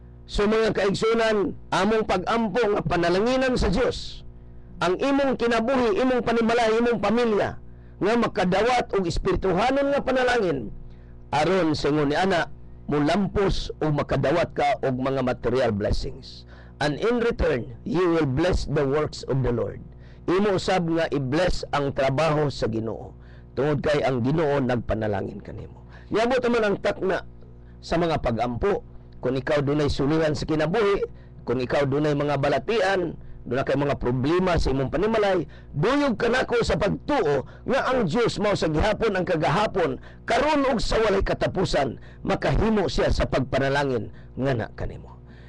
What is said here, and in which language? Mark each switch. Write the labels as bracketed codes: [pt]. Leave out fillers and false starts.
[ceb] So mga kaigsunan, among pag-ampo nga panalanginan sa Dios ang imong kinabuhi, imong panimalay, imong pamilya nga makadawat og espirituhanon nga panalangin aron sa ingon ni ana mulampos o makadawat ka og mga material blessings. [en] And in return, you will bless the works of the Lord. [ceb] Imo usab nga i-bless ang trabaho sa Ginoo. Tungod kay ang Ginoo nagpanalangin kanimo. Niabot man ang takna sa mga pag-ampo. Kung ikaw dunay suliran sa kinabuhi, kung ikaw dunay mga balatian, doon kay mga problema sa imong panimalay, duyog ka nako sa pagtuo nga ang Dios mao sa gihapon ang kagahapon karon og sa walay katapusan makahimo siya sa pagpanalangin nga na kanimo.